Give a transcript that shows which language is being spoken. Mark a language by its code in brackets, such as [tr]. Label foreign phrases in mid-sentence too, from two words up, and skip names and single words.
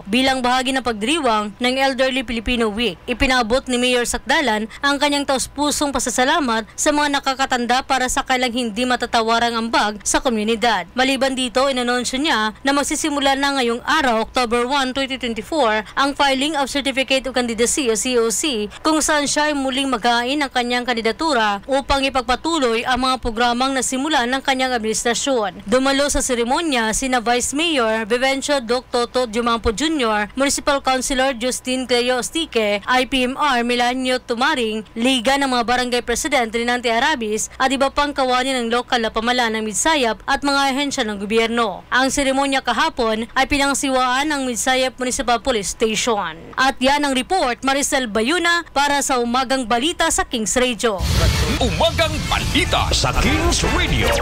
[tl] Bilang bahagi ng pagdiriwang ng Elderly Filipino Week, ipinabot ni Mayor Sakdalan ang kanyang taus-pusong pasasalamat sa mga nakakatanda para sa kailang hindi matatawarang ambag sa komunidad. Maliban dito, inanunsyo niya na magsisimula na ngayong araw, October 1, 2024, ang [en] filing of Certificate of Candidacy [tl] o COC, kung saan siya ay muling maghain ng kanyang kandidatura upang ipagpatuloy ang mga programang nasimula ng kanyang administrasyon. Dumalo sa seremonya sina Vice Mayor Vivencio Doc Toto Jumampo Jr., Municipal Councilor Justin Cleo Ostique, IPMR Milanio Tumaring, Liga ng mga Barangay President Rinante Arabis at iba pang kawani ng lokal na pamahalaan ng Midsayap at mga ahensya ng gobyerno. Ang seremonya kahapon ay pinangasiwaan ng Midsayap Municipal Police Station. At yan ang report, Maricel Bayuna para sa Umagang Balita sa Kings Radio. Umagang Balita sa Kings Radio.